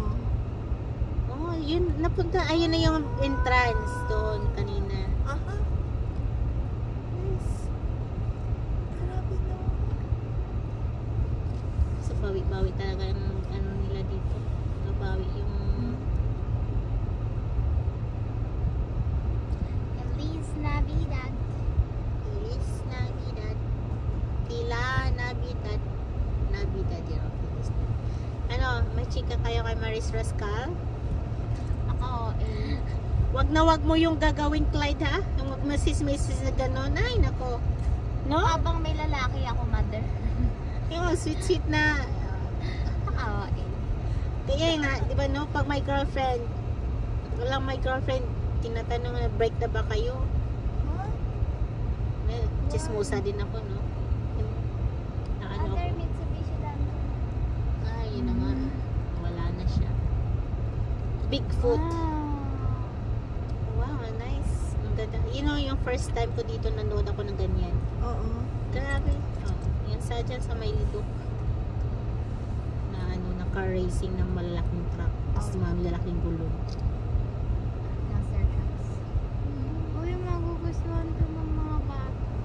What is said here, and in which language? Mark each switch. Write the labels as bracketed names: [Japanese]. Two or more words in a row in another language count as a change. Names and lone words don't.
[Filipino] Oh, yun, napunta. Ayun na yung entrance doon kanina. Aha. Yes. Grabe no. So, bawi-bawi talaga yung ano nila dito. Bawi yung... [Spanish] Feliz Navidad. Feliz Navidad. Tila Navidad. Navidad yun. Feliz Navidad. [Filipino] Ano, may chika kayo kay Maris Rascal? Ako, Wag na wag mo yung gagawin, Clyde, ha? Yung wag masis-masis na gano'n. Ay, nako. No? habang may lalaki ako, mother. Yung sweet-sweet na... Ako, Kaya nga, di ba no? Pag may girlfriend, walang may girlfriend, tinatanong na break na ba kayo? Huh? May chismosa din ako, no? Yung, na ano Mother, ako. Mitsubishi Lancer. Ay, yun na nga. Wala na siya. Bigfoot. [English] Wow, nice. [Filipino] Ang ganda. [English] You know, [Filipino] yung [English] first time [Filipino] ko dito nanood ako ng ganyan. Oo. Grabe. Oh, yan sa dyan sa may lidok. Na ano, na [English] car racing [Filipino] ng malalaking truck. Tapos mga malalaking gulong. Lancer trucks. Uy, magugustuhan to ng mga bata.